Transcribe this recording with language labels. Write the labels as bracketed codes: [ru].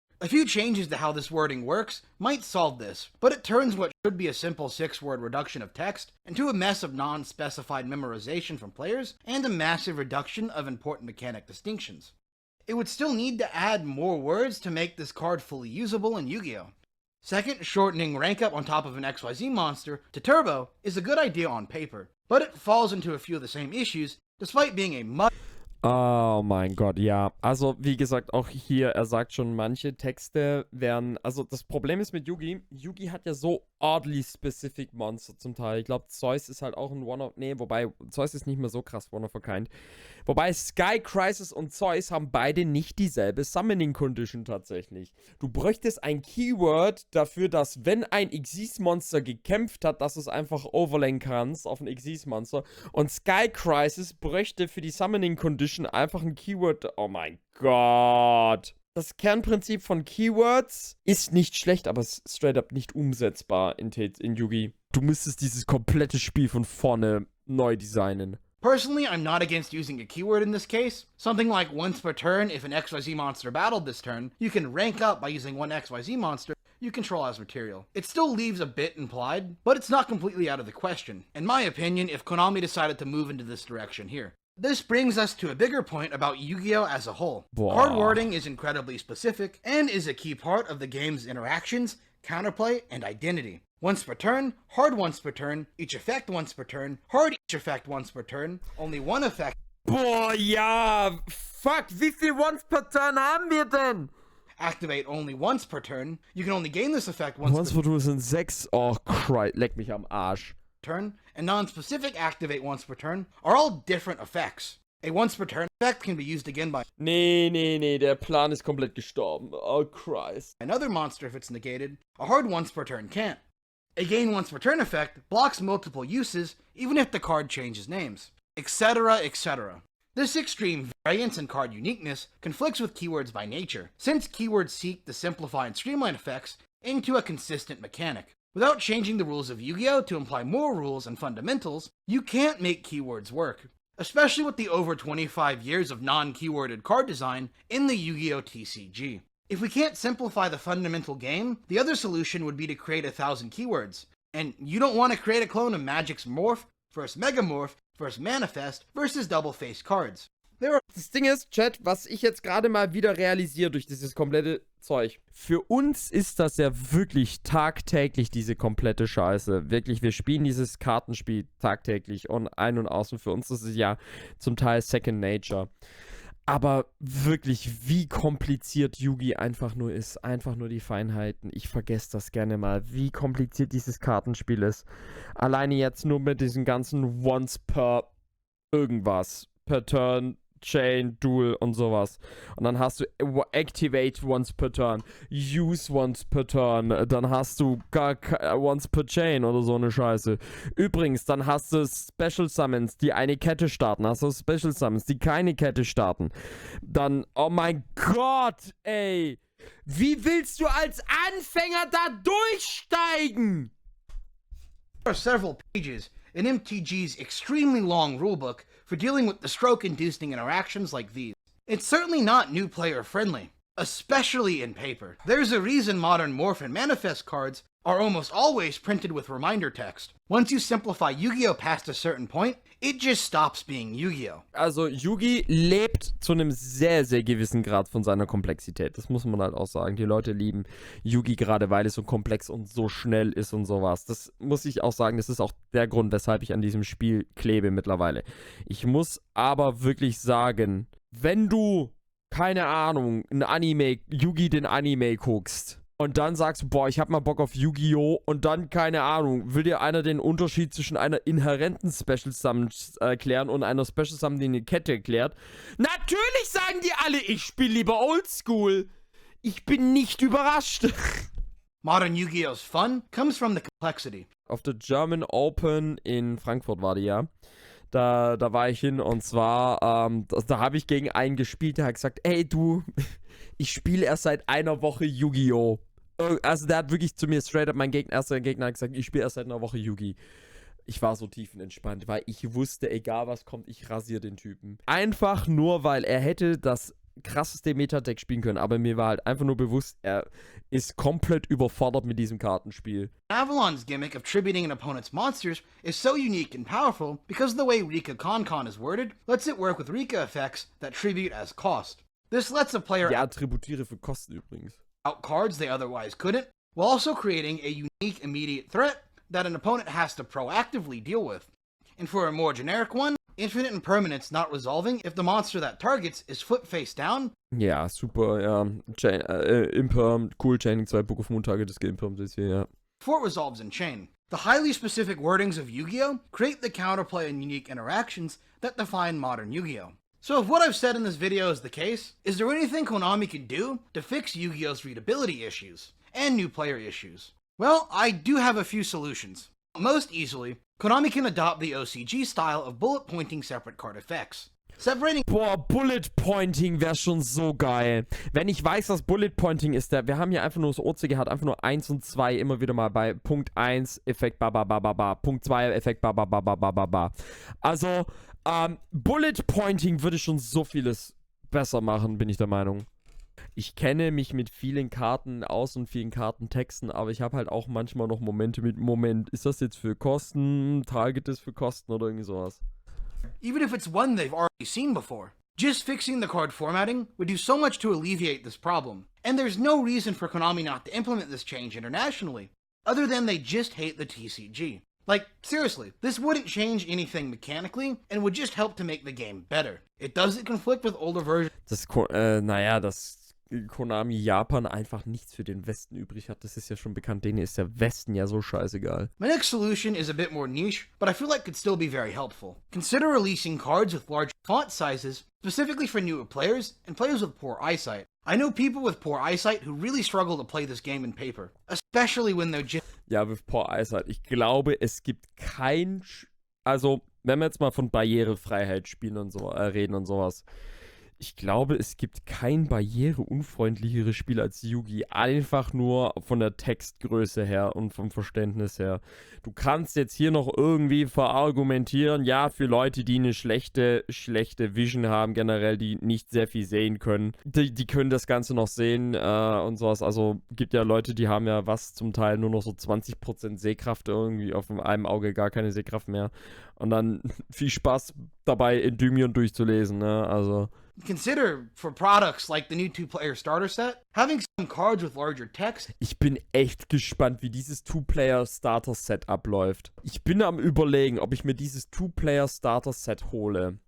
[en] A few changes to how this wording works might solve this, but it turns what should be a simple 6-word reduction of text into a mess of non-specified memorization from players and a massive reduction of important mechanic distinctions. It would still need to add more words to make this card fully usable in Yu-Gi-Oh! Second, shortening rank up on top of an XYZ monster to Turbo is a good idea on paper, but it falls into a few of the same issues despite being a much. [de] Oh mein Gott, ja. Also, wie gesagt, auch hier, er sagt schon, manche Texte werden, also das Problem ist mit Yugi, Yugi hat ja so [en] oddly specific [de] Monster zum Teil. Ich glaube, Zeus ist halt auch ein One-of, nee, wobei, Zeus ist nicht mehr so krass One-of-a-Kind. Wobei Sky Crisis und Zeus haben beide nicht dieselbe Summoning Condition tatsächlich. Du bräuchtest ein Keyword dafür, dass wenn ein Xyz-Monster gekämpft hat, dass du es einfach overlayen kannst auf ein Xyz-Monster. Und Sky Crisis bräuchte für die Summoning Condition einfach ein Keyword. Oh mein Gott. Das Kernprinzip von Keywords ist nicht schlecht, aber es ist [en] straight up [de] nicht umsetzbar in Yugi. Du müsstest dieses komplette Spiel von vorne neu designen. [en] Personally, I'm not against using a keyword in this case. Something like once per turn, if an XYZ monster battled this turn, you can rank up by using one XYZ monster you control as material. It still leaves a bit implied, but it's not completely out of the question, in my opinion, if Konami decided to move into this direction here. This brings us to a bigger point about Yu-Gi-Oh! As a whole. Wow. Card wording is incredibly specific, and is a key part of the game's interactions, counterplay, and identity. Once per turn, hard once per turn, each effect once per turn, hard each effect once per turn, only one effect. [de] Boah, ja, fuck, wie viel once per turn haben wir denn? [en] Activate only once per turn. You can only gain this effect once [de] per turn sind 6. Oh, Christ, leck mich am Arsch. [en] Turn, and non-specific activate once per turn are all different effects. A once per turn effect can be used again by [de] Nee, der Plan ist komplett gestorben. Oh, Christ. [en] another monster if it's negated. A hard once per turn can't. A gain once per turn effect blocks multiple uses even if the card changes names, etc., etc. This extreme variance in card uniqueness conflicts with keywords by nature, since keywords seek to simplify and streamline effects into a consistent mechanic. Without changing the rules of Yu-Gi-Oh! To imply more rules and fundamentals, you can't make keywords work, especially with the over 25 years of non-keyworded card design in the Yu-Gi-Oh! TCG. If we can't simplify the fundamental game, the other solution would be to create 1,000 keywords, And you don't want to create a clone of Magic's Morph versus Megamorph versus Manifest versus Double-Faced Cards. [de] Das Ding ist, Chat, was ich jetzt gerade mal wieder realisiere durch dieses komplette Zeug. Für uns ist das ja wirklich tagtäglich, diese komplette Scheiße. Wirklich, wir spielen dieses Kartenspiel tagtäglich und ein- und außen. Für uns ist es ja zum Teil Second Nature. Aber wirklich, wie kompliziert Yugi einfach nur ist. Einfach nur die Feinheiten. Ich vergesse das gerne mal, wie kompliziert dieses Kartenspiel ist. Alleine jetzt nur mit diesen ganzen Once per irgendwas. Per Turn, Chain, Duel und sowas. Und dann hast du Activate once per Turn, Use once per Turn, dann hast du once per Chain oder so eine Scheiße. Übrigens, dann hast du Special Summons, die eine Kette starten. Hast du Special Summons, die keine Kette starten. Dann, oh mein Gott, ey. Wie willst du als Anfänger da durchsteigen? [en] There are several pages in MTG's extremely long rulebook for dealing with the stroke-inducing interactions like these. It's certainly not new player friendly, especially in paper. There's a reason modern Morph and Manifest cards are almost always printed with reminder text. Once you simplify Yu-Gi-Oh! Past a certain point, it just stops being Yu-Gi-Oh! [de] Also Yugi lebt zu einem sehr, sehr gewissen Grad von seiner Komplexität. Das muss man halt auch sagen. Die Leute lieben Yugi gerade, weil es so komplex und so schnell ist und sowas. Das muss ich auch sagen, das ist auch der Grund, weshalb ich an diesem Spiel klebe mittlerweile. Ich muss aber wirklich sagen, wenn du, keine Ahnung, ein Anime, Yugi den Anime guckst, und dann sagst du, boah, ich hab mal Bock auf Yu-Gi-Oh! Und dann, keine Ahnung, will dir einer den Unterschied zwischen einer inhärenten Special Summon erklären und einer Special Summon, die eine Kette erklärt. Natürlich sagen die alle, ich spiele lieber Oldschool. Ich bin nicht überrascht. [en] Modern Yu-Gi-Oh's fun comes from the complexity. [de] Auf der German Open in Frankfurt war die ja. Da war ich hin und zwar, da habe ich gegen einen gespielt, der hat gesagt, ey du, ich spiele erst seit einer Woche Yu-Gi-Oh! Also der hat wirklich zu mir [en] straight up, [de] mein erster Gegner hat gesagt, ich spiele erst seit einer Woche Yugi. Ich war so tiefenentspannt, weil ich wusste, egal was kommt, ich rasiere den Typen. Einfach nur, weil er hätte das krasseste Meta-Deck spielen können, aber mir war halt einfach nur bewusst, er ist komplett überfordert mit diesem Kartenspiel. [en] Avalon's gimmick of tributing an opponent's monsters is so unique and powerful because the way Rika Con is worded lets it work with Rika effects that tribute as cost. This lets a player [de] Ja, tributiere für Kosten übrigens. [en] out cards they otherwise couldn't, while also creating a unique immediate threat that an opponent has to proactively deal with. And for a more generic one, infinite impermanence not resolving if the monster that targets is flipped face down. [de] Ja, super, ja. Imperm, cool, Chaining 2 Book of Moon Target ist geimpermt ist hier, ja. [en] Before it resolves in chain. The highly specific wordings of Yu-Gi-Oh! Create the counterplay and unique interactions that define modern Yu-Gi-Oh! So if what I've said in this video is the case, is there anything Konami can do to fix Yu-Gi-Oh's readability issues and new player issues? Well, I do have a few solutions. Most easily, Konami can adopt the OCG style of bullet pointing separate card effects. Separating. [de] Boah, Bullet Pointing wäre schon so geil. Wenn ich weiß, was Bullet Pointing ist, wir haben hier einfach nur das OCG hat einfach nur 1 und 2 immer wieder mal bei Punkt 1 Effekt ba ba ba ba ba, Punkt 2 Effekt ba ba ba ba ba ba ba. Also, Bullet Pointing würde schon so vieles besser machen, bin ich der Meinung. Ich kenne mich mit vielen Karten aus und vielen Kartentexten, aber ich habe halt auch manchmal noch Momente mit, Moment, ist das jetzt für Kosten, Target ist für Kosten oder irgendwie sowas. [en] Even if it's one they've already seen before. Just fixing the card formatting would do so much to alleviate this problem. And there's no reason for Konami not to implement this change internationally, other than they just hate the TCG. Like, seriously, this wouldn't change anything mechanically and would just help to make the game better. It doesn't conflict with older versions. [de] Dass Konami Japan einfach nichts für den Westen übrig hat, das ist ja schon bekannt. Denen ist der Westen ja so scheißegal. [en] My next solution is a bit more niche, but I feel like could still be very helpful. Consider releasing cards with large font sizes, specifically for newer players and players with poor eyesight. I know people with poor eyesight who really struggle to play this game in paper, especially when they're just... Ja, with poor eyesight. [de] Ich glaube, es gibt also, wenn wir jetzt mal von Barrierefreiheit spielen und so, reden und sowas. Ich glaube, es gibt kein barriereunfreundlicheres Spiel als Yugi. Einfach nur von der Textgröße her und vom Verständnis her. Du kannst jetzt hier noch irgendwie verargumentieren, ja, für Leute, die eine schlechte Vision haben, generell, die nicht sehr viel sehen können. Die können das Ganze noch sehen und sowas. Also gibt ja Leute, die haben ja zum Teil nur noch so 20% Sehkraft irgendwie, auf einem Auge gar keine Sehkraft mehr. Und dann viel Spaß dabei, Endymion durchzulesen, ne, also... [en] Consider, for products like the new 2-player starter set, having some cards with larger text. [de] Ich bin echt gespannt, wie dieses 2-Player-Starter-Set abläuft. Ich bin am Überlegen, ob ich mir dieses 2-Player-Starter-Set hole.